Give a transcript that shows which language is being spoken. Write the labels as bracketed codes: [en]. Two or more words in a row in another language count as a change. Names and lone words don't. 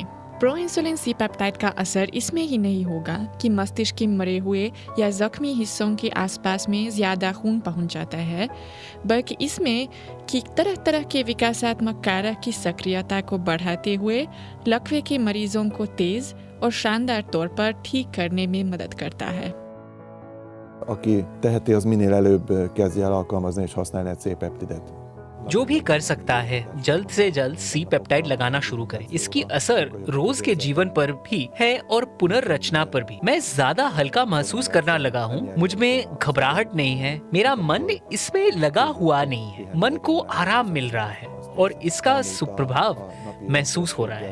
[hi] प्रो इंसुलिन सी पेप्टाइड का असर इसमें ही नहीं होगा कि मस्तिष्क के मरे हुए या जख्मी हिस्सों के आसपास में ज्यादा खून पहुंच जाता है, बल्कि इसमें कि तरह तरह के विकासात्मक कारक की सक्रियता को बढ़ाते हुए लकवे के मरीजों को तेज और शानदार तौर पर ठीक करने में मदद करता है। [hu] Aki teheti, az minél előbb kezdje el alkalmazni és használni egy C-peptidet. [hi] जो भी कर सकता है जल्द से जल्द सी पेप्टाइड लगाना शुरू करे। इसकी असर रोज के जीवन पर भी है और पुनर्रचना पर भी। मैं ज्यादा हल्का महसूस करना लगा हूँ। मुझ में घबराहट नहीं है। मेरा मन इसमें लगा हुआ नहीं है। मन को आराम मिल रहा है और इसका सुप्रभाव महसूस हो रहा है।